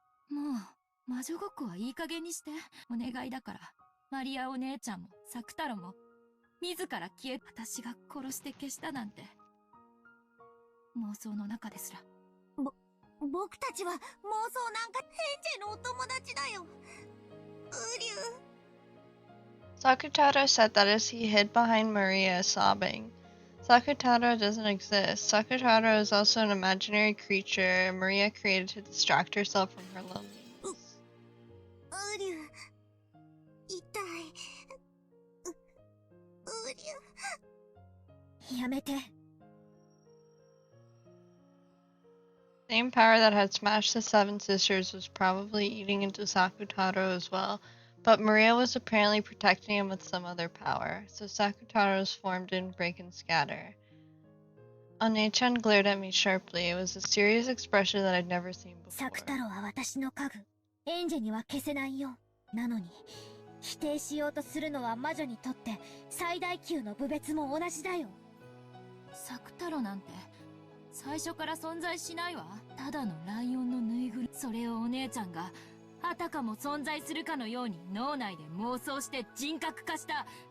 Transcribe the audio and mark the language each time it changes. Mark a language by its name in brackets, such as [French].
[Japanese] もう魔女ごっこはいい加減にして。お願いだから。マリアお姉ちゃんもサク太郎も自ら消え、私が殺して消したなんて妄想の中ですら。僕たちは妄想なんか。エンジェのお友達だよ。ウリュウ。 [English] Sakutaro said that as he hid behind Maria, sobbing. Sakutaro doesn't exist. Sakutaro is also an imaginary creature Maria created to distract herself from her loneliness. [Japanese] ウリュウ、痛い。ウリュウ。やめて。 [English] The same power that had smashed the Seven Sisters was probably eating into Sakutaro as well, but Maria was apparently protecting him with some other power, so Sakutaro's form didn't break and scatter. One-chan glared at me sharply. It was a serious expression that I'd never seen before. [Japanese] サク太郎は私の家具。エンジェには消せないよ。なのに、否定しようとするのは魔女にとって最大級の侮蔑も同じだよ。サク太郎なんて最初から存在しないわ。ただのライオンのぬいぐるみ。それをお姉ちゃんがあたかも存在するかのように脳内で妄想して人格化した。